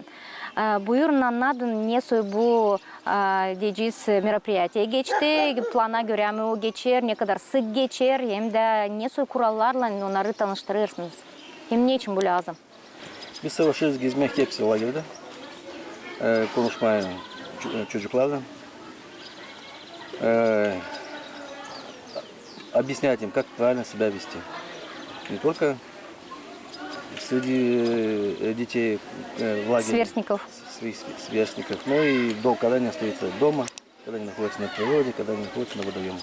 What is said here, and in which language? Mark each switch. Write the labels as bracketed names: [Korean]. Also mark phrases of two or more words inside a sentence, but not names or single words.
[Gagauz] Buyurun anladın, ne soy bu diyeceğiz merapriyateye geçti, plana göre mi o geçer, ne kadar sık geçer, hem de ne soy kurallarla onları tanıştırırsınız. Hem ne için bu lazım? Biz savaşırız gezmek hepsi лагерде, konuşmaya çocuklarla, [Russian] объяснять им, как правильно себя вести. Не только среди детей в лагере, Сверстников. Своих сверстников, но и когда они остаются дома, когда они находятся на природе, когда они находятся на водоемах.